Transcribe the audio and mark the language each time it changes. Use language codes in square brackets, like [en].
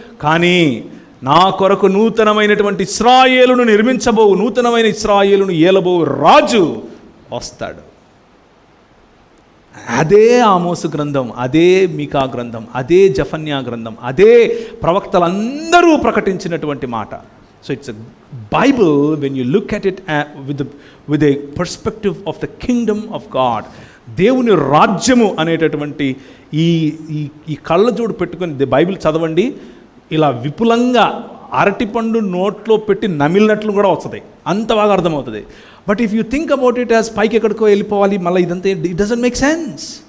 [te] కానీ నా కొరకు నూతనమైనటువంటి ఇశ్రాయేలును నిర్మించబోవు, నూతనమైన ఇశ్రాయేలును ఏలబోవు రాజు వస్తాడు. అదే ఆమోసు గ్రంథం, అదే మీకా గ్రంథం, అదే జఫన్యా గ్రంథం, అదే ప్రవక్తలందరూ ప్రకటించినటువంటి మాట. [en] So it's a Bible when you look at it with a perspective of the kingdom of God. [te] దేవుని రాజ్యము అనేటటువంటి ఈ కళ్ళజోడు పెట్టుకొని బైబిల్ చదవండి. ఇలా విపులంగా అరటిపండు నోట్లో పెట్టి నమిలినట్లు కూడా వస్తుంది, అంత బాగా అర్థమవుతుంది. [en] but if you think about it as [te] పైకి ఎక్కడికో వెళ్ళిపోవాలి, మళ్ళీ ఇదంతా [en] It doesn't make sense.